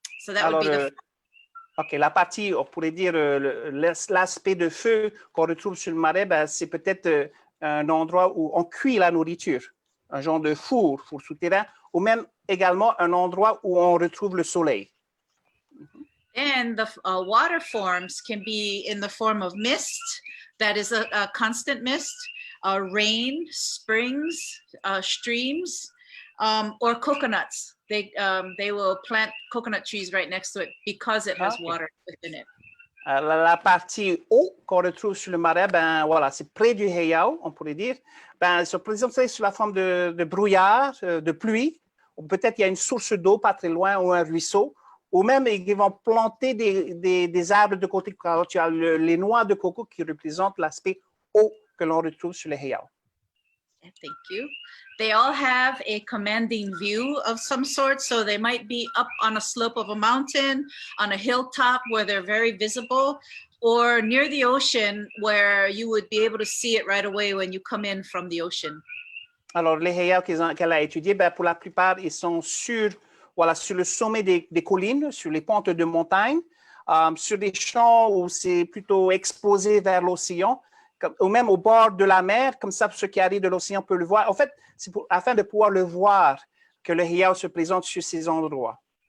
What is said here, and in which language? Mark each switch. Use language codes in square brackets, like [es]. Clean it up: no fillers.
[en] So that would be the... [fr] OK, la partie, on pourrait dire, l'aspect de feu qu'on retrouve sur le marais, ben, c'est peut-être un endroit où on cuit la nourriture, un genre de four souterrain, ou même également un endroit où on retrouve le soleil. [en] And the water forms can be in the form of mist, that is a constant mist, rain, springs, streams, or coconuts. They will plant coconut trees right next to it because it has water within it. [fr] La partie eau qu'on retrouve sur le marais, ben voilà, c'est près du heiau, on pourrait dire. Ben, se présente sous la forme de brouillard, de pluie, ou peut-être il y a une source d'eau pas très loin ou un ruisseau. Ou même, ils vont planter des arbres de côté. Alors, tu as les noix de coco qui représentent l'aspect eau que l'on retrouve sur les heiau. [en] Thank you. They all have a commanding view of some sort. So they might be up on a slope of a mountain, on a hilltop where they're very visible, or near the ocean where you would be able to see it right away when you come in from the ocean. [fr] Alors, les heiaus qu'elle a étudiés, ben, pour la plupart, ils sont sur le sommet des collines, sur les pentes de montagne, sur des champs où c'est plutôt exposé vers l'océan, ou même au bord de la mer, comme ça, ceux qui arrivent de l'océan peuvent le voir. En fait, c'est afin de pouvoir le voir que le heiau se présente sur ces endroits.